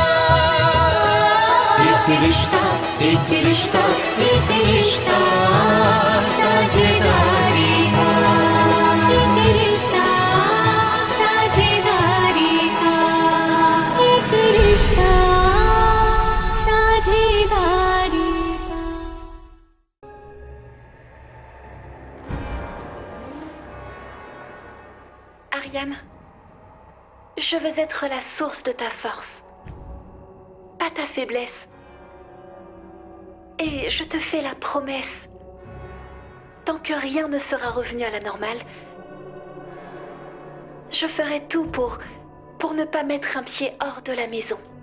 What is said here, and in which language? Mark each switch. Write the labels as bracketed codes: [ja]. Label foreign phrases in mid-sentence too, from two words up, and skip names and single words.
[hi] एक रिश्ता एक रिश्ता एक रिश्ता साझेदारी का एक रिश्ता साझेदारी का एक रिश्ता साझेदारी का [fr] Ariane, je veux être la source de ta force, pas ta faiblesse. Et je te fais la promesse, tant que rien ne sera revenu à la normale, je ferai tout pour ne pas mettre un pied hors de la maison.